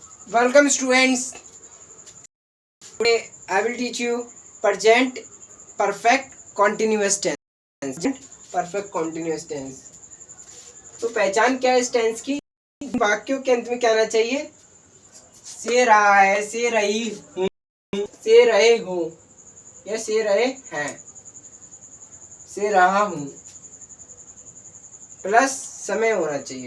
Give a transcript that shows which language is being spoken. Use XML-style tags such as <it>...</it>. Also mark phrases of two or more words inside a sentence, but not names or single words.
<en>Welcome students. Today I will teach you present perfect continuous tense. Perfect continuous tense.</en> <hi>तो पहचान क्या है इस टेंस की? वाक्यों के अंत में क्या आना चाहिए? से रहा है, से रही हूँ, से रहे हो या से रहे हैं, से रहा हूँ प्लस समय होना चाहिए।</hi>